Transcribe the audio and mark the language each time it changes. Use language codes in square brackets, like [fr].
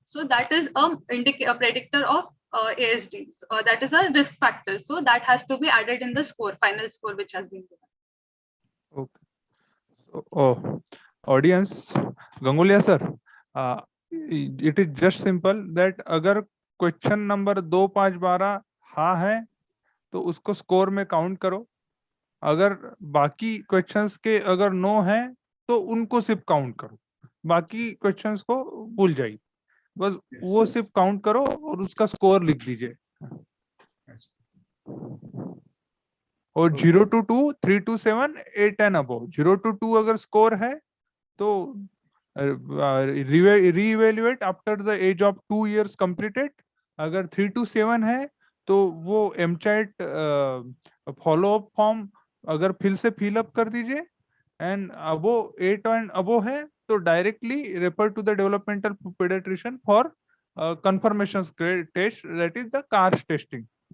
[en] So that is a predictor of ASD. So, that is a risk factor. So that has to be added in the final score which has been given. Okay. So, audience, Gangulia sir, it is just simple that [hi] अगर question number 2, 5, 12 हाँ है तो उसको score में count करो, अगर बाकी questions के अगर नो है तो उनको सिर्फ काउंट करो, बाकी क्वेश्चंस को भूल जाइए, बस वो सिर्फ काउंट करो और उसका स्कोर लिख दीजिए. और 0 to 2, 3 to 7, 8 and above. 0 to 2 अगर स्कोर है तो रीइवेल्युएट after the age of 2 years completed. अगर 3 to 7 है तो वो एमचैट फॉलो अप फॉर्म अगर फिर से फिल अप कर दीजिए, एंड वो 8 एंड अबो है तो directly refer to the developmental paediatrician for [en] confirmation test, that is the CARS testing.